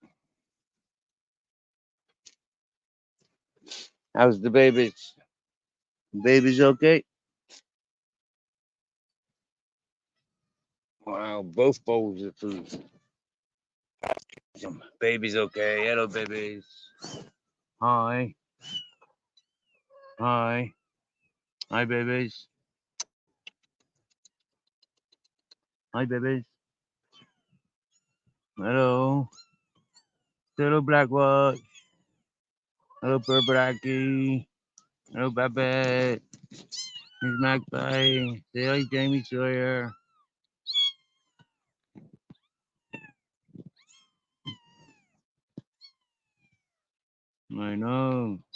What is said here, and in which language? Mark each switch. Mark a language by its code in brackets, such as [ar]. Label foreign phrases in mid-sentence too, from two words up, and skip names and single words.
[en] How's the babies? Babies okay? Wow, both bowls of food. Babies okay. Hello, babies. Hi. Hi. Hi, babies. Hi, babies. Hello. Hello, Blackwatch. Hello, Purbracky. Hello, Babette. Here's Magpie. Say hi, Jamie Sawyer. I know.